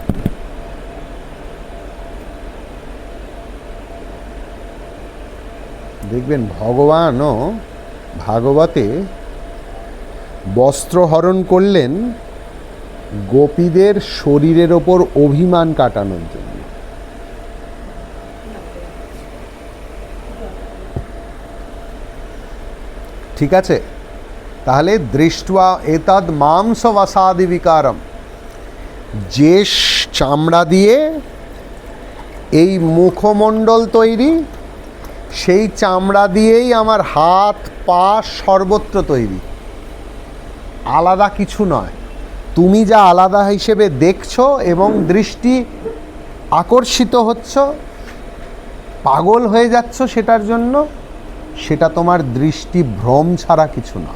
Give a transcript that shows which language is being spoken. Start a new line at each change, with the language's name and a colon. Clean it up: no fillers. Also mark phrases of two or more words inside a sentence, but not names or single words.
Bangla: দেখবেন ভগবানও ভাগবতে বস্ত্রহরণ করলেন গোপীদের শরীরের ওপর অভিমান কাটানোর জন্য। ঠিক আছে, তাহলে
Sanskrit: দৃष्ट्वा एतद् मांस वसादि विकारम,
Bangla: যে চামড়া দিয়ে এই মুখমণ্ডল তৈরি, সেই চামড়া দিয়েই আমার হাত পা সর্বত্র তৈরি, আলাদা কিছু নয়। তুমি যা আলাদা হিসেবে দেখছো এবং দৃষ্টি আকর্ষিত হচ্ছ, পাগল হয়ে যাচ্ছ সেটার জন্য, সেটা তোমার দৃষ্টি ভ্রম ছাড়া কিছু না।